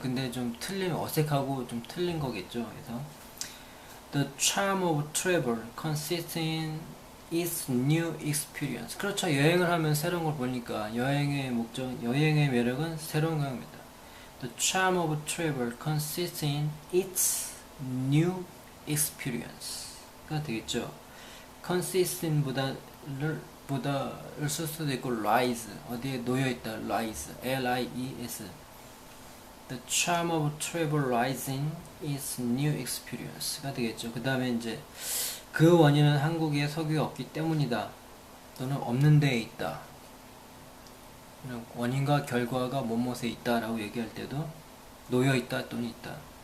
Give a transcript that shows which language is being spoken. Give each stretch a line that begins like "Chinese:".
Korean: 근데 좀 틀리면 어색하고 좀 틀린 거겠죠. 그래서
English: the charm of travel consists in its new experience.
Korean: 그렇죠. 여행을 하면 새로운 걸 보니까 여행의 매력은 새로운 경험입니다.
English: The charm of travel consists in its new experience가
Korean: 되겠죠. consists in 보다를 쓸 수도 있고 lies, 어디에 놓여있다, lies, L-I-E-S.
English: The charm of travel lies in its new experience가
Korean: 되겠죠. 그 다음에 이제 그 원인은 한국에 석유가 없기 때문이다 또는 없는 데에 있다. 원인과 결과가 뭐뭇에 있다라고 얘기할 때도 놓여있다 또는 있다.